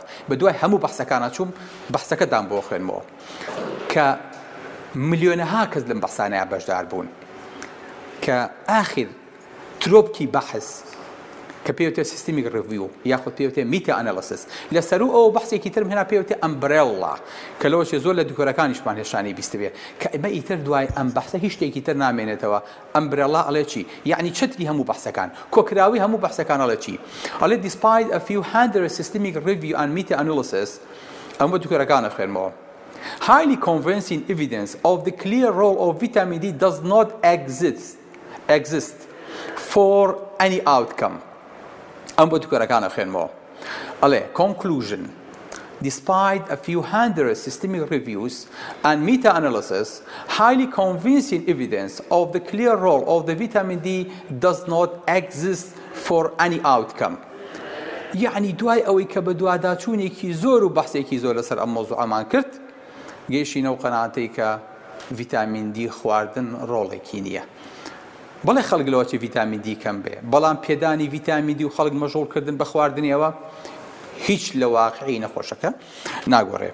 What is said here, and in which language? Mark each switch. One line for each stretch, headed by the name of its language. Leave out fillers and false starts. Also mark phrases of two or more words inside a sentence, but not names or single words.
Central Kurdish: بە دوای هەموو بەحسەکانە چووم بەحسەکەتان بۆ خوێنمەوە کە ملیۆنەها کەس لەم بەحسانەیە بەشدار بوون کە ئاخر ترۆپکی بەحث کە پێوتێ
English: systemic review
Central Kurdish: یاخود پێوتێ
English: meta analysis
Central Kurdish: لەسەر ئەو بەحسێکی ترم هێنا پێوتێ ئەمبرێڵا کە لەوەشێ زۆر لە دوکۆرەکانیشمان هێشانی بیست بێ کە ئەمە ئیتر دوای ئەم بەحسە هیچ شتێکی تر نامێنێتەوە. ئەمبرێڵا ئەڵێ چی؟ یعنی چەتری هەموو بەحسەکان کۆکراوی هەموو بەحسەکان ئەڵێ چی؟ ئەڵێ
English: despite a few hundred systemic review and meta analysis
Central Kurdish: ئەم بە دوکۆرەکانە خوێنمەوە.
English: Highly convincing evidence of the clear role of vitamin D does not exist for any outcome.
Central Kurdish: ئەم بۆ دوکۆرەکانە خوێنمەوە.
English: ئەڵێ conclusion despite a few hundred systemic reviews and meta-analysis highly convincing evidence of the clear role of the vitamin D does not exist for any outcome.
Central Kurdish: یعنی دوای ئەوەی کە بە دوواداچوونێکی زۆر و بەحسێکی زۆر لەسەر ئەم مۆزوعەمان کرد گەیشتینە و قەناعەتەی کە ڤیتامین دی خواردن ڕۆڵێکی نییە. بەڵێ خەڵک لەوە چی ڤیتامین دی کەم بێ بەڵام پێدانی ڤیتامین دی و خەڵک مەژۆڵکردن بە خواردنیەوە هیچ لە واقعی نەخۆشەکە ناگۆڕێ.